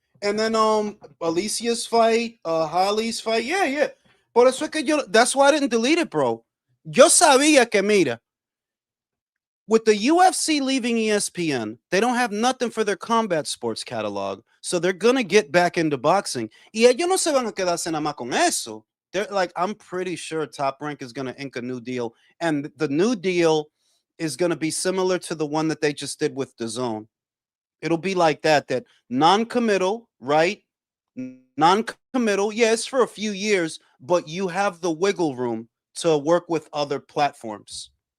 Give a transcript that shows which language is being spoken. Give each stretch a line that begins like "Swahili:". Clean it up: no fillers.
English: And then Alicia's fight, Holly's fight. Yeah.
Spanish: Por eso es que
English: that's why I didn't delete it, bro.
Spanish: Yo sabía que mira,
English: with the UFC leaving ESPN, they don't have nothing for their combat sports catalog. So they're gonna get back into boxing.
Spanish: Y ellos no se van a quedarse nada más con eso.
English: They're like, I'm pretty sure Top Rank is gonna ink a new deal. And the new deal is gonna be similar to the one that they just did with the zone. It'll be like that non-committal, right? Non-committal, yeah, it's for a few years, but you have the wiggle room to work with other platforms.